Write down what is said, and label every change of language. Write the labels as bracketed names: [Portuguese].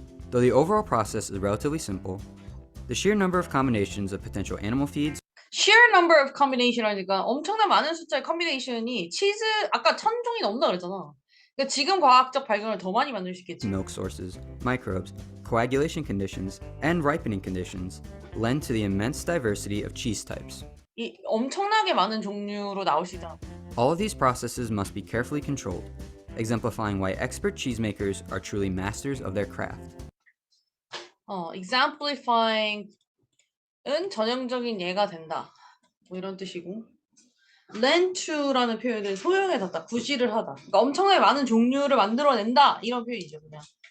[English] Though the overall process is relatively simple, the sheer number of combinations of potential animal feeds, sheer number of combination [Korean] 하니까 엄청난 많은 숫자의 컨비네이션이 치즈 아까 1000종이 넘는다 그랬잖아. 그러니까 지금 과학적 발견을 더 많이 만들 수 있겠지. [English] milk sources, microbes, coagulation conditions, and ripening conditions lend to the immense diversity of cheese types. [Korean] 이 엄청나게 많은 종류로 나올 수 있다. [English] All of these processes must be carefully controlled, exemplifying why expert cheesemakers are truly masters of their craft. [Korean] exemplifying은 전형적인 예가 된다. 뭐 이런 뜻이고. lend to라는 표현은 소형에 닿다, 구실을 하다. 그러니까 엄청나게 많은 종류를 만들어낸다. 이런 표현이죠, 그냥.